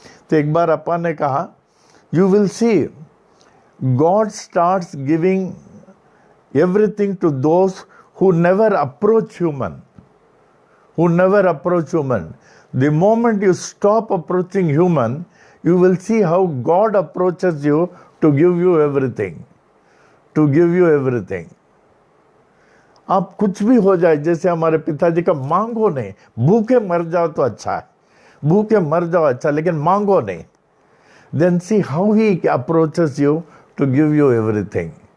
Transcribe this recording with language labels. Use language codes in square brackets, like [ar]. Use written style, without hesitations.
[hi] तो एक बार अपा ने कहा, [en] you will see, God starts giving everything to those who never approach human. Who never approach human. The moment you stop approaching human, you will see how God approaches you to give you everything. To give you everything. [hi] आप कुछ भी हो जाए, जैसे हमारे पिताजी का, मांगो नहीं, भूखे मर जाओ तो अच्छा है, भूखे मर जाओ अच्छा, लेकिन मांगो नहीं। [en] Then see how he approaches you to give you everything.